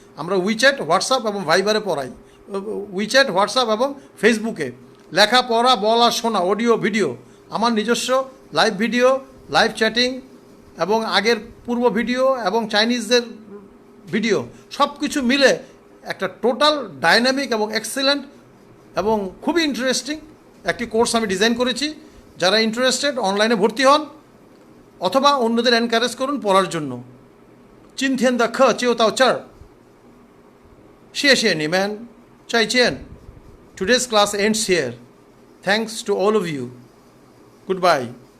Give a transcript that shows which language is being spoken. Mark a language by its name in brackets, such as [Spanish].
[Bangla] আমরা WeChat, WhatsApp এবং ভাইবারে পড়াই। উইচ্যাট, হোয়াটসঅ্যাপ এবং ফেসবুকে লেখা, পড়া, বলা, শোনা, অডিও, ভিডিও, আমার নিজস্ব লাইভ ভিডিও, লাইভ চ্যাটিং এবং আগের পূর্ব ভিডিও এবং চাইনিজদের ভিডিও সব কিছু মিলে একটা টোটাল ডাইনামিক এবং এক্সেলেন্ট এবং খুবই ইন্টারেস্টিং একটি কোর্স আমি ডিজাইন করেছি। যারা ইন্টারেস্টেড অনলাইনে ভর্তি হন অথবা অন্যদের এনকারেজ করুন পড়ার জন্য। [Chinese] 今天的课就到这儿，谢谢你们，再见。 [English] Today's class ends here. Thanks to all of you. Goodbye.